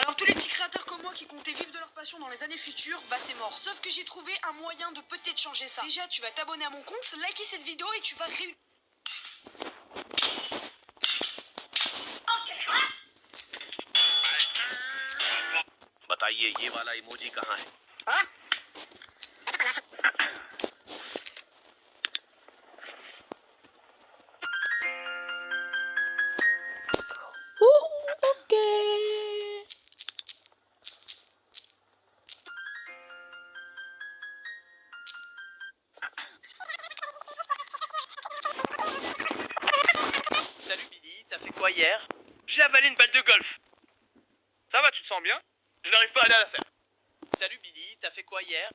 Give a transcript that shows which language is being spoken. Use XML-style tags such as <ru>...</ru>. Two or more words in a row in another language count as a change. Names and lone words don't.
<fr>Alors tous les petits créateurs comme moi qui comptaient vivre de leur passion dans les années futures, bah c'est mort. Sauf que j'ai trouvé un moyen de peut-être changer ça. Déjà, tu vas t'abonner à mon compte, liker cette vidéo et tu vas réussir.</fr> <hi>बताइए ये वाला इमोजी कहाँ है?</hi> <fr>Ok. Salut Billy, t'as fait quoi hier? J'ai avalé une balle de golf. Ça va, tu te sens bien? Je n'arrive pas à aller à la salle. Salut Billy, t'as fait quoi hier?</fr>